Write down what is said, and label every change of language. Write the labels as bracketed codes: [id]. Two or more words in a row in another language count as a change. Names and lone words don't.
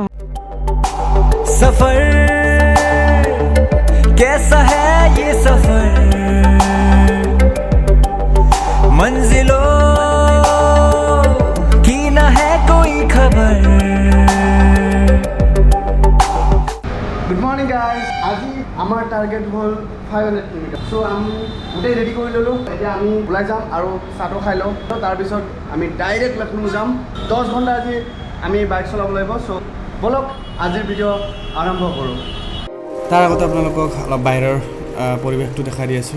[hi] सफर कैसा है ये सफर, मंजिलों की ना है कोई खबर। [en] Good morning guys, [as] আজ আমাৰ টাৰ্গেট হ'ল 500 কিলোমিটাৰ। सो আমি গোটেই ৰেডি কৰি ল'লোঁ। এতিয়া আমি ওলাই যাম আৰু চাহটো খাই লওঁ। তাৰপিছত আমি ডাইৰেক্ট লক্ষ্ণৌ যাম। 10 ঘণ্টা আজি আমি বাইক চলাব লাগিব। চ' বলক আজিৰ ভিডিঅ' আৰম্ভ কৰোঁ। তাৰ আগতে আপোনালোকক অলপ বাহিৰৰ পৰিৱেশটো দেখাই দি আছোঁ।